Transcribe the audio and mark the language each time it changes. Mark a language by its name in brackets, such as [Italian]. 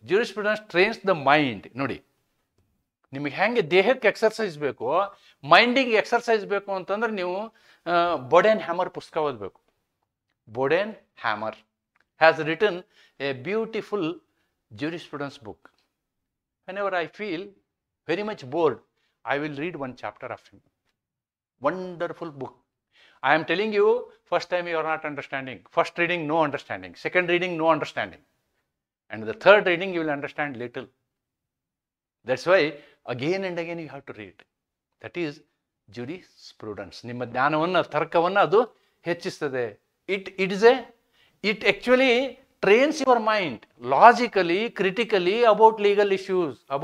[English] Jurisprudence trains the mind. [Kannada] ನೋಡಿ, ನಿಮಗೆ ಹೆಂಗೆ ದೇಹಕ್ಕೆ ಎಕ್ಸರ್ಸೈಸ್ ಬೇಕು, ಮೈಂಡಿಗೆ ಎಕ್ಸರ್ಸೈಸ್ ಬೇಕು ಅಂತಂದ್ರೆ ನೀವು ಬೋಡೆನ್ ಹ್ಯಾಮರ್ ಪುಸ್ತಕ ಓದಬೇಕು. [English] Bodenheimer has written a beautiful jurisprudence book. Whenever I feel very much bored, I will read one chapter of him. Wonderful book. I am telling you, first time you are not understanding. First reading, no understanding. Second reading, no understanding. And the third reading you will understand little. That's why again and again you have to read. That is jurisprudence. [Kannada] ನಿಮ್ಮ ಜ್ಞಾನವನ್ನು, ತರ್ಕವನ್ನು ಅದು ಹೆಚ್ಚಿಸ್ತದೆ. [English] It actually trains your mind logically, critically about legal issues.